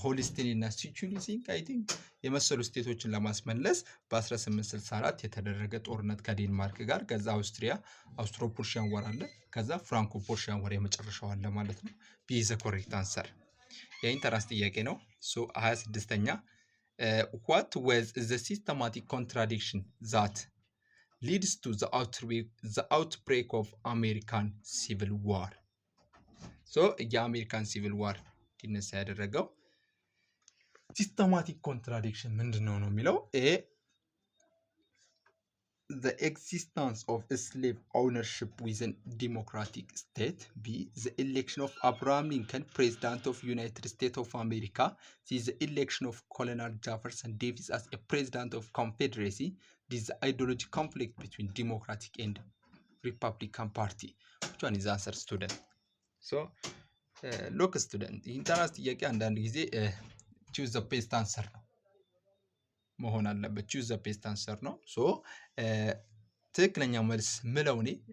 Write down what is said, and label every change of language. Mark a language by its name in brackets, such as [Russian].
[Amharic] ሆልስቲን እና ሲቹሊሲንግ አይ ቲንክ የመሰሉ ስቴቶችን ለማስመለስ በ1864 የተደረገ ጦርነት ከዴንማርክ ጋር። ከዛ አውስትሮ ፕሩሺያን ዋር አለ። ከዛ ፍራንኮ ፕሩሺያን ዋር የመጨረሻው አለ ማለት ነው። ቢ ኢዝ ዘ ኮሬክት አንሰር። የኢንተራንስ ጥያቄ ነው። ሶ 26ኛ [English] what was the systematic contradiction that leads to the outbreak of American Civil War? So [Amharic] የአሜሪካን ሲቪል ዋር እንዲነሳ ያደረገው ሲስተማቲክ ኮንትራዲክሽን ምንድነው ነው የሚለው ኤ [English] the existence of slave ownership within democratic state. B, the election of Abraham Lincoln, President of United States of America. C, the election of Colonel Jefferson Davis as a President of Confederacy. D, the ideology conflict between Democratic and Republican Party. Which one is the answer, student? So, look, student, [Amharic] ኢንተራንስ ጥያቄ አንዳንድ ጊዜ [English] choose the best answer [Amharic] ነው መሆን አለበት። choose the best answer ነው። ሶ ትክክለኛው መልስ ምለው እኔ